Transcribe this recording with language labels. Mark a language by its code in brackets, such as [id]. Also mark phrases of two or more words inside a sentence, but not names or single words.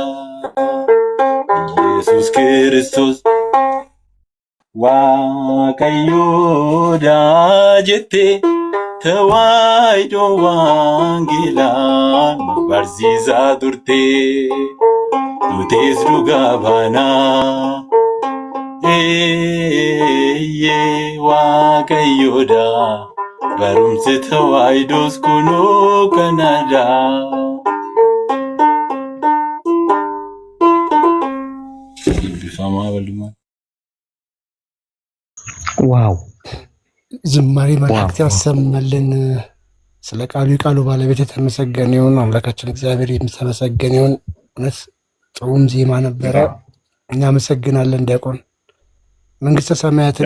[om] Yesus Kristos waaqayyoodha jette tawaayido wangeelaan nu barsiisaa turte nutis dhugaa baanaa waaqayyoodha barumsi tawaayidoos kunoo kanadha. ዋው [am] ዝማሬ መላእክት ያሰማልን። ስለ ቃሉ ባለቤት የተመሰገነ ይሁን። አምላካችን እግዚአብሔር የተመሰገነ ይሁን። እውነት ጥሩም ዜማ ነበረ። እናመሰግናለን ዲያቆን። መንግስተ ሰማያትን